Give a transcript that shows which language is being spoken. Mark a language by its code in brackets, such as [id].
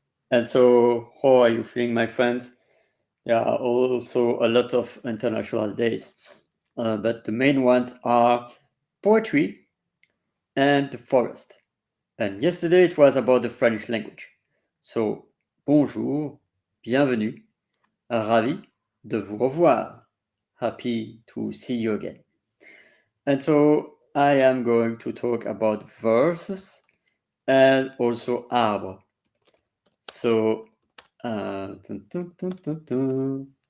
[en] And so, how are you feeling, my friends? There are also a lot of international days, but the main ones are poetry and the forest. And yesterday it was about the French language. [fr] So, bonjour, bienvenue, ravi de vous revoir. [en] Happy to see you again. And so I am going to talk about verses and also arbre. So, dun, dun, dun, dun, dun.